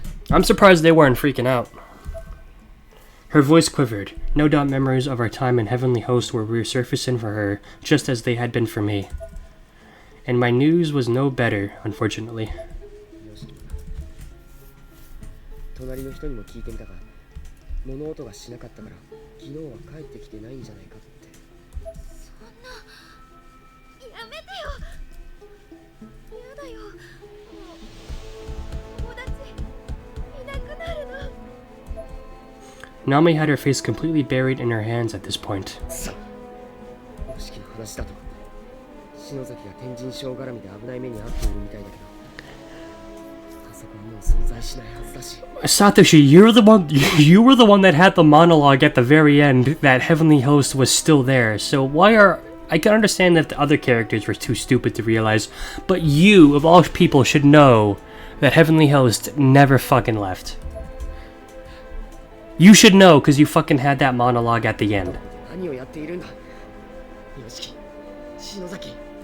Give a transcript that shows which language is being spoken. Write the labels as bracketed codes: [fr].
[en] I'm surprised they weren't freaking out. Her voice quivered. No doubt memories of our time in Heavenly Host were resurfacing for her, just as they had been for me. and my news was no better, unfortunately. [ja] 隣の人にも聞いてみたが、物音がしなかったから昨日は帰ってきてないんじゃないかって。そんな、やめてよ。やだよ。もう友達いなくなるの。 [en] Nami had her face completely buried in her hands at this point. [ja] 公式の話だと篠崎が天神賞絡みで危ない目に遭っているみたいだけど、あそこはもう存在しないはずだし。 [en] Satoshi, you were the one that had the monologue at the very end that Heavenly Host was still there. So I can understand that the other characters were too stupid to realize, but you, of all people, should know that Heavenly Host never fucking left. You should know because you fucking had that monologue at the end. [ja] 何をやっているんだ、よしき、篠崎。